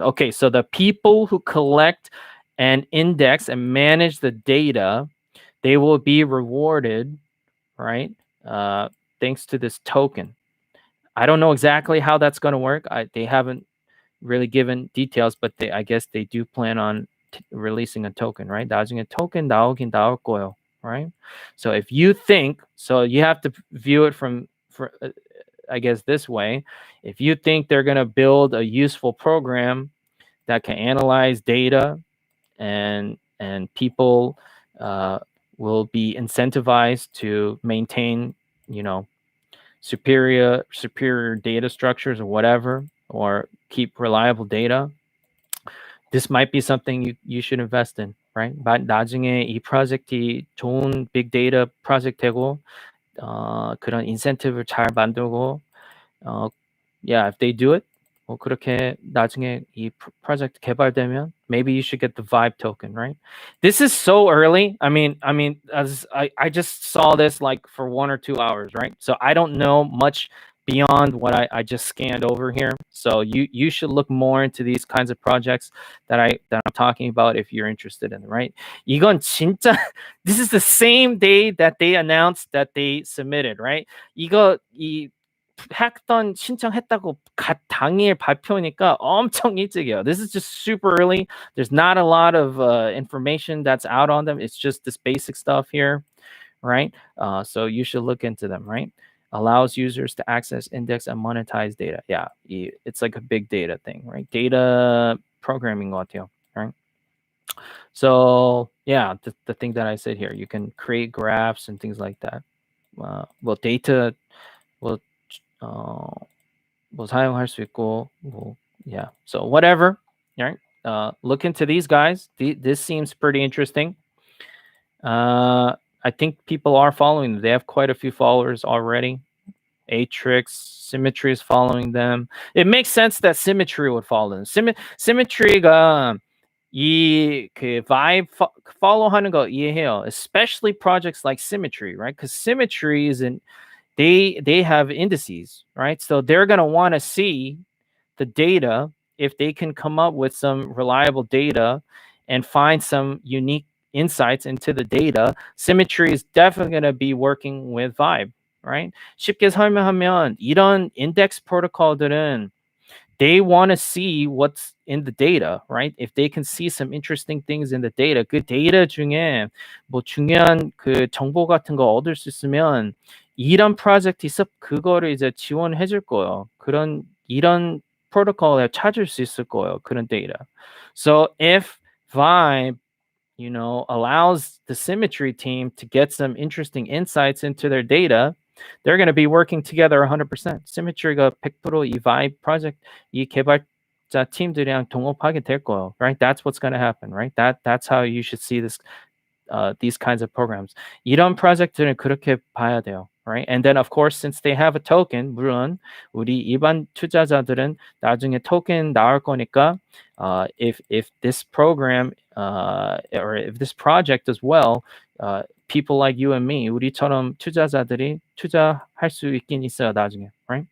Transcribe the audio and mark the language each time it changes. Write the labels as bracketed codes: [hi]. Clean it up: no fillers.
[en] Okay, so the people who collect and index and manage the data, they will be rewarded, right? Thanks to this token. I don't know exactly how that's going to work. They haven't really given details, but I guess they do plan on releasing a token, right? [ko] 나중에 token 나오긴 나올 거예요, right? [en] So if you think, so you have to view it from I guess this way. If you think they're going to build a useful program that can analyze data and people will be incentivized to maintain, superior data structures or whatever, or keep reliable data, this might be something you should invest in, right? [ko] 나중에 이 프로젝트이 좋은 빅 데이터 프로젝트 되고 그런 인센티브를 잘 만들고 [en] yeah, if they do it, [ko] 뭐 그렇게 나중에 이 프로젝트 개발되면 [en] maybe you should get the Vibe token, right? This is so early. I mean, as I just saw this like for 1 or 2 hours, right? So I don't know much beyond what I just scanned over here. So you should look more into these kinds of projects that I'm talking about if you're interested in, right? [ko] 이건 진짜 [en] this is the same day that they announced that they submitted, right? [ko] 이거 이 해커톤 신청했다고 당일 발표니까 엄청 일찍이에요. [en] This is just super early. There's not a lot of information that's out on them. It's just this basic stuff here, right? So you should look into them, right? Allows users to access, index, and monetize data. Yeah, it's like a big data thing, right? Data programming [ko] 것 같아요, [en] right? So yeah, the thing that I said here, you can create graphs and things like that. Well, data, well, [ko] 뭐 사용할 수 있고 뭐 yeah. [en] So whatever, right? Look into these guys. This seems pretty interesting. I think people are following them. They have quite a few followers already. Atrix, Symmetry is following them. It makes sense that Symmetry would follow them. [ko] Symmetry가 그 vibe follow하는 거 이해해요. [en] Especially projects like Symmetry, right? Because Symmetry is they have indices, right? So they're going to want to see the data if they can come up with some reliable data and find some unique insights into the data. Symmetry is definitely going to be working with Vibe, right? [ko] 쉽게 설명하면 이런 index protocol들은 [en] they want to see what's in the data, right? If they can see some interesting things in the data, [ko] 그 data 중에 뭐 중요한 그 정보 같은 거 얻을 수 있으면 이런 프로젝트 있어 그거를 이제 지원해 줄 거예요. 이런 프로토콜에 찾을 수 있을 거예요. 그런 data. [en] So if Vibe, allows the Symmetry team to get some interesting insights into their data, they're going to be working together 100%. [ko] Symmetry가 100% 이 Vibe project, 이 개발자 팀들이랑 동업하게 될 거예요, right? [en] That's what's going to happen, right? That's how you should see this, these kinds of programs. [ko] 이런 프로젝트는 그렇게 봐야 돼요, right? [en] And then of course, since they have a token, [ko] 물론 우리 일반 투자자들은 나중에 토ken 나올 거니까, [en] if this program or if this project does well, people like you and me, [ko] 우리처럼 투자자들이 투자할 수 있긴 있어요, 나중에, [en] right?